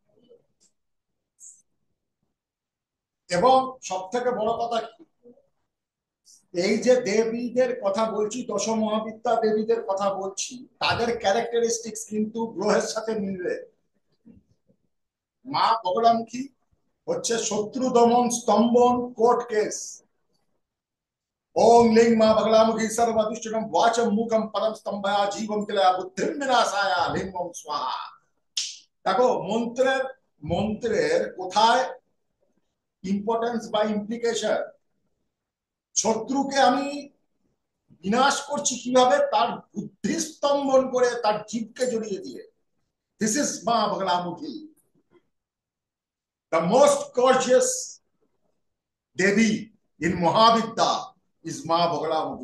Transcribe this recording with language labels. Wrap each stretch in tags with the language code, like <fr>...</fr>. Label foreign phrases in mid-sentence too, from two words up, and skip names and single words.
<bn>এবং সব থেকে বড় কথা কি, এই যে দেবীদের কথা বলছি, দশ মহাবিদ্যা দেবীদের কথা বলছি, তাদের ক্যারেক্টারিস্টিক্স কিন্তু গ্রহের সাথে মিলবে। মা বগলামুখী হচ্ছে শত্রু দমন, স্তম্ভন, কোর্ট কেস।</bn> <sa>ओम लिंग मां बगलामुखी सर्वदुष्टम वाचम मुखम पदम स्तंभया जीवम किलया बुद्धिम विनाशाया लिंगम स्वाहा।</sa> <bn>দেখো মন্ত্রের মন্ত্রের কোথায় ইম্পর্টেন্স বা ইমপ্লিকেশন। শত্রুকে আমি বিনাশ করছি কিভাবে, তার বুদ্ধি স্তম্ভন করে, তার জীবকে জড়িয়ে দিয়ে।</bn> <en>This is Maa Baglamukhi, the most gorgeous Devi in Mahavidya is Maa Baglamukhi.</en>